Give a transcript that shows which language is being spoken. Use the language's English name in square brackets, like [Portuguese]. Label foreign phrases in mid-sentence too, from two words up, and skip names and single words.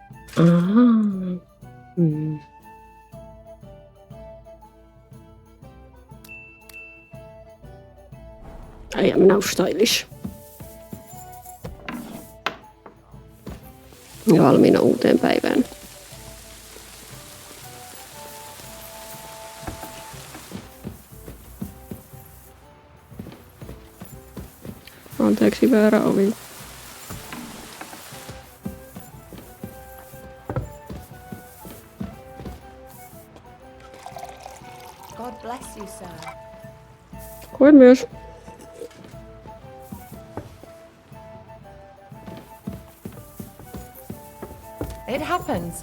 [English] Aha. I am now stylish. [Finnish] Ja valmiina uuteen päivään. Anteeksi, väärä ovi. [English] God bless you, sir. [Finnish] Koin myös. [English] It happens.